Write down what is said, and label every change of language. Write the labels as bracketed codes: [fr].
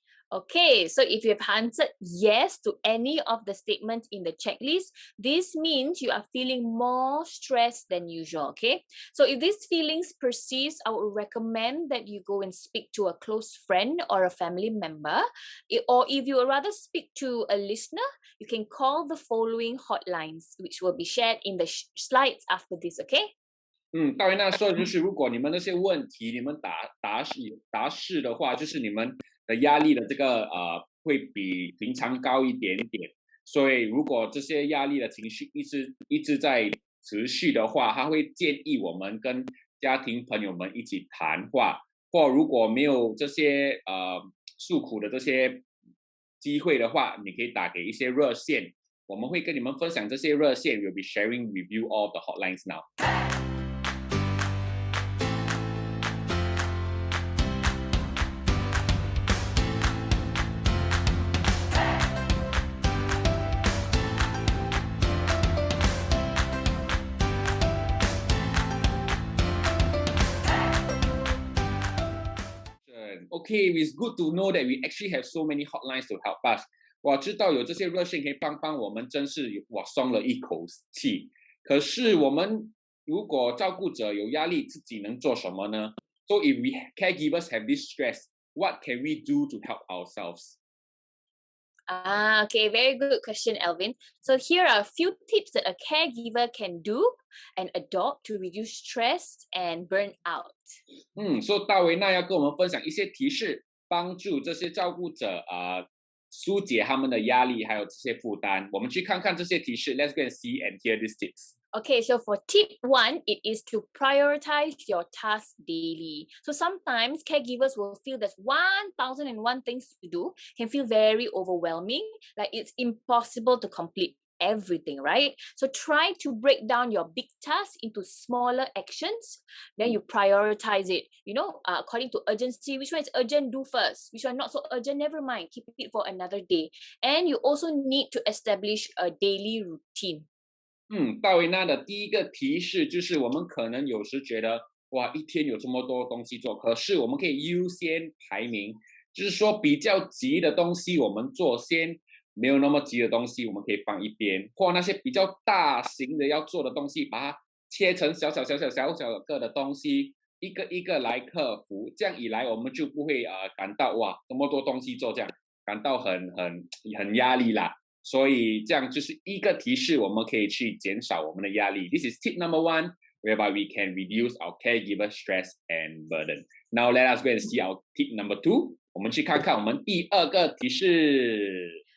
[en] Okay, so if you have answered yes to any of the statements in the checklist, this means you are feeling more stressed than usual. Okay, so if these feelings persist, I would recommend that you go and speak to a close friend or a family member. Or if you would rather speak to a listener, you can call the following hotlines, which will be shared in the slides after this. Okay. [zh] 大卫娜说的就是，如果你们那些问题你们答是的话，就是你们的压力的这个会比平常高一点点。所以如果这些压力的情绪一直在持续的话，他会建议我们跟家庭朋友们一起谈话，或如果没有这些诉苦的这些机会的话，你可以打给一些热线，我们会跟你们分享这些热线。 [en] We'll be sharing with you all the hotlines now. Okay, it's good to know that we actually have so many hotlines to help us. [zh] 我知道有这些热线可以帮我们，真是我松了一口气。可是我们如果照顾者有压力，自己能做什么呢？ [en] So if we caregivers have this stress, what can we do to help ourselves? Okay, very good question, Alvin. So here are a few tips that a caregiver can do and adopt to reduce stress and burnout. [zh] 所以大维娜要跟我们分享一些提示，帮助这些照顾者疏解他们的压力，还有这些负担。我们去看看这些提示。 [en] Let's go and see and hear these tips. Okay, so for tip 1, it is to prioritize your tasks daily. So sometimes caregivers will feel there's 1,001 things to do, can feel very overwhelming, like it's impossible to complete everything, right? So try to break down your big tasks into smaller actions. Then you prioritize it, according to urgency. Which one is urgent, do first. Which one not so urgent, never mind, keep it for another day. And you also need to establish a daily routine. [zh] 大维娜的第一个提示就是，我们可能有时觉得，哇，一天有这么多东西做，可是我们可以优先排名，就是说比较急的东西我们做先，没有那么急的东西我们可以放一边，或那些比较大型的要做的东西，把它切成小小个的东西，一个一个来克服，这样一来我们就不会感到哇这么多东西做，这样感到很压力啦。所以这样就是一个提示，我们可以去减少我们的压力。 [en] This is tip number 1, whereby we can reduce our caregiver stress and burden. Now let us go and see our tip number 2. [zh] 我们去看看我们第二个提示。